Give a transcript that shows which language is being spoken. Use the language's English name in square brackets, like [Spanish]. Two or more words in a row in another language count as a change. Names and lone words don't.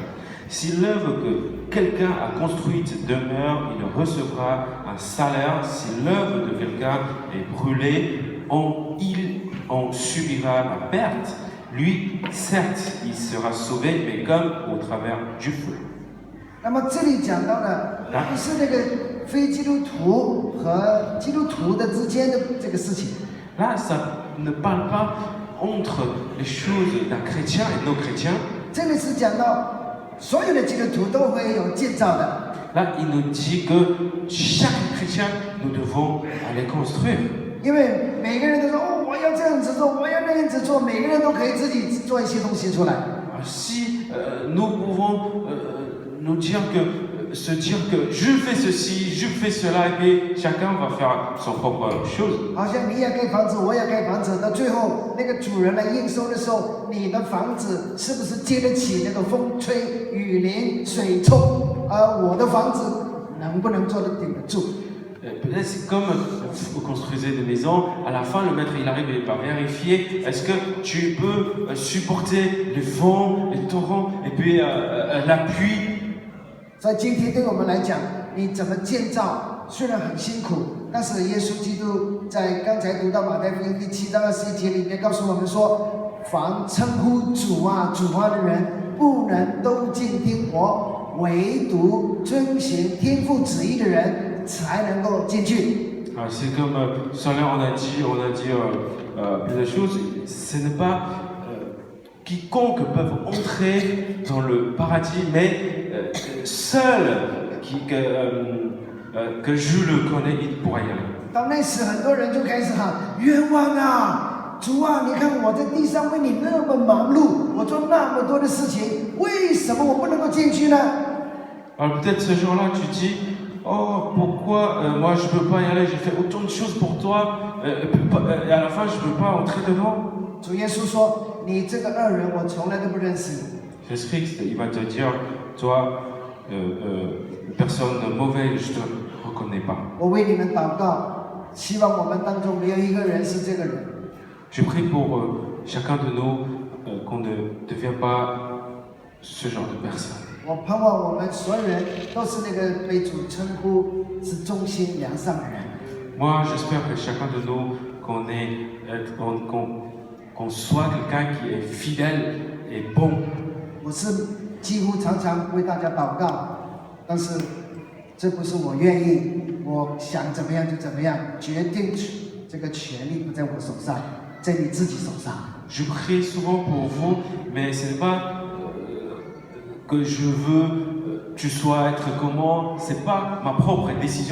[French] Si l'œuvre que quelqu'un a construite demeure, il recevra un salaire. Si l'œuvre de quelqu'un est brûlée, il en subira la perte. Lui, certes, il sera sauvé, mais comme au travers du feu. [Chinese] 那么这里讲到的不是那个非基督徒和基督徒的之间的这个事情。 [French] Là, ça ne parle pas entre les choses d'un chrétien et nos chrétiens. [Chinese] 这里是讲到所有的基督徒都会有建造的。 [French] Là, il nous dit que chaque chrétien, nous devons aller construire. [Chinese] 因为每个人都说哦，我要这样子做，我要那样子做，每个人都可以自己做一些东西出来。 [French] Si nous pouvons se dire que je fais ceci, je fais cela, et puis chacun va faire son propre chose. [Chinese] 好像你也盖房子，我也盖房子，到最后那个主人来验收的时候，你的房子是不是接得起那个风吹雨淋水冲？而我的房子能不能做得顶得住？ [French] Peut-être c'est comme vous construisez des maisons, à la fin le maître il arrive et il va vérifier est-ce que tu peux supporter les vents, les torrents et puis la pluie. [Chinese] 所以今天对我们来讲，你怎么建造虽然很辛苦，但是耶稣基督在刚才读到马太福音第7章21节里面告诉我们说，凡称呼主啊主啊的人，不能都进天国，唯独遵行天父旨意的人才能够进去。 [French] C'est comme Soler on a dit plusieurs choses. Ce n'est pas quiconque peuvent entrer dans le paradis, mais seul que je le connais, il pourra y aller. [Chinese] 到那时，很多人就开始喊冤枉啊！主啊，你看我在地上为你那么忙碌，我做那么多的事情，为什么我不能够进去呢？ [French] Alors peut-être ce jour-là, tu dis, oh pourquoi moi je peux pas y aller, j'ai fait autant de choses pour toi, et à la fin je peux pas entrer dedans. [Chinese] 主耶稣说：“你这个恶人，我从来都不认识你。” [French] Jésus-Christ, il va te dire, toi, personne mauvaise, je te reconnais pas. [Chinese] 我为你们祷告，希望我们当中没有一个人是这个人。 [French] Je prie pour chacun de nous qu'on ne devienne pas ce genre de personne. [Chinese] 我盼望我们所有人都是那个被主称呼是忠心良善的人。 [French] Moi, j'espère que chacun de nous, qu'on soit quelqu'un qui est fidèle et bon. [Chinese] 我是几乎常常为大家祷告，但是这不是我愿意，我想怎么样就怎么样，决定这个权利不在我手上，在你自己手上。 [French] Je prie souvent pour vous, mais ce n'est pas que je veux tu sois être comment, c'est pas ma propre décision.